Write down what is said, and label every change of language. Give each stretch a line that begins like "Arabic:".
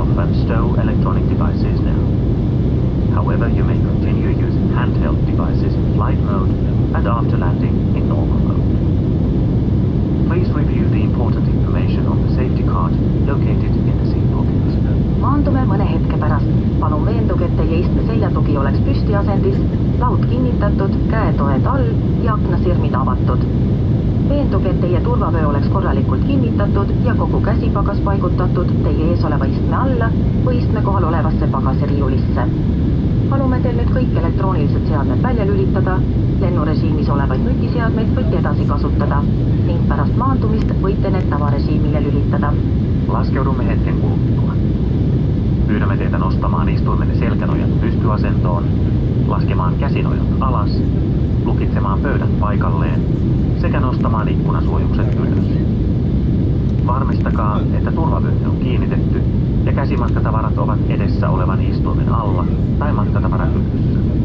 English: and stow electronic devices now. However, you may continue using handheld devices in flight mode and after landing in normal mode. Please review the important information on the safety card located in the seat pocket.
Estonian: Maandume mõne hetke pärast. Palun veenduge, et teie istme seljatugi oleks püstiasendis, laud kinnitatud, käetoed all ja aknasirmid avatud. Veenduge, et teie turvavöö oleks korralikult kinnitatud ja kogu käsipagas paigutatud teie ees oleva istme alla või istme kohal olevasse pagasiriiulisse. Palume teil nüüd kõik elektroonilised seadmed välja lülitada, lennurežiimis olevaid nutiseadmeid võite edasi kasutada ning pärast maandumist võite need tavarežiimile lülitada.
Finnish: Laskeudumme hetken kuluttua. Pyydämme teitä nostamaan istuimenne selkänojat pystyasentoon, laskemaan käsinojat alas, lukitsemaan pöydän paikalleen sekä nostamaan ikkunasuojukset ylös. Varmistakaa, että turvavyöt on kiinnitetty ja käsimatkatavarat ovat edessä olevan istuimen alla tai matkatavarahyllyissä.